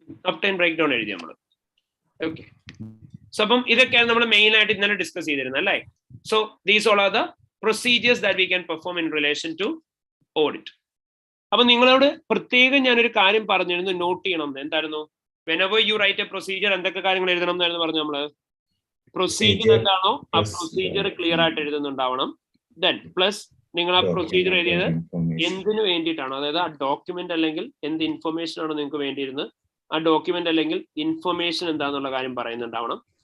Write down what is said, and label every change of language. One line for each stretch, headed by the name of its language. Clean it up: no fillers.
Malayalam: Obtain breakdown എഴുതി നമ്മൾ. Okay. So അപ്പം ഇതൊക്കെയാണ് നമ്മൾ മെയിൻ ആയിട്ട് ഇന്നലെ ഡിസ്കസ് ചെയ്തിരുന്നത് അല്ലേ?
English: So these all are the procedures that we can perform in relation to audit.
Malayalam: അപ്പൊ നിങ്ങളോട് പ്രത്യേകം ഞാനൊരു കാര്യം പറഞ്ഞിരുന്നു, നോട്ട് ചെയ്യണം. എന്തായിരുന്നു?
English: whenever you write a procedure
Malayalam: എന്തൊക്കെ കാര്യങ്ങൾ എഴുതണം എന്നായിരുന്നു പറഞ്ഞു നമ്മള്? പ്രൊസീജിയർ എന്താണോ ആ പ്രൊസീജിയർ ക്ലിയർ ആയിട്ട് എഴുതുന്നുണ്ടാവണം. ദെൻ പ്ലസ് നിങ്ങൾ ആ പ്രൊസീജിയർ എഴുതിയത് എന്തിനു വേണ്ടിയിട്ടാണോ, അതായത് ആ ഡോക്യുമെന്റ് അല്ലെങ്കിൽ എന്ത് ഇൻഫർമേഷൻ ആണോ നിങ്ങൾക്ക് വേണ്ടിയിരുന്നത് ആ ഡോക്യുമെന്റ് അല്ലെങ്കിൽ ഇൻഫർമേഷൻ എന്താന്നുള്ള കാര്യം പറയുന്നുണ്ടാവണം.